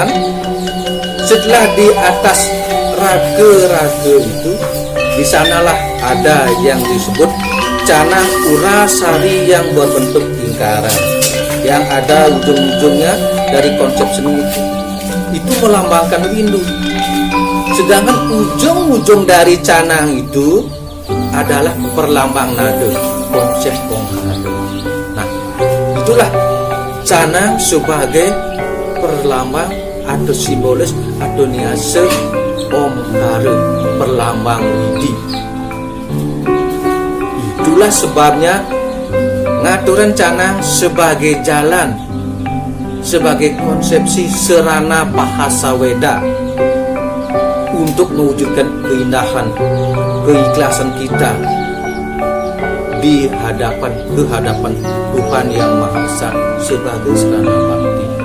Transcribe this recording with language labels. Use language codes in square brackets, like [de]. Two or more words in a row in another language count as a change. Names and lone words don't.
[id] Setelah di atas raga-raga itu, di sanalah ada yang disebut canang urasari yang berbentuk lingkaran, yang ada ujung-ujungnya dari konsep seni itu melambangkan windu. Sedangkan ujung-ujung dari canang itu adalah perlambang nada, konsep omkara. Nah, itulah canang sebagai perlambang atau simbolis atau niase omkara, perlambang widi. Itulah sebabnya ngaturan canang sebagai jalan, sebagai konsepsi serana bahasa Weda untuk mewujudkan keindahan, keikhlasan kita di hadapan Tuhan Yang Maha Esa sebagai serana bakti.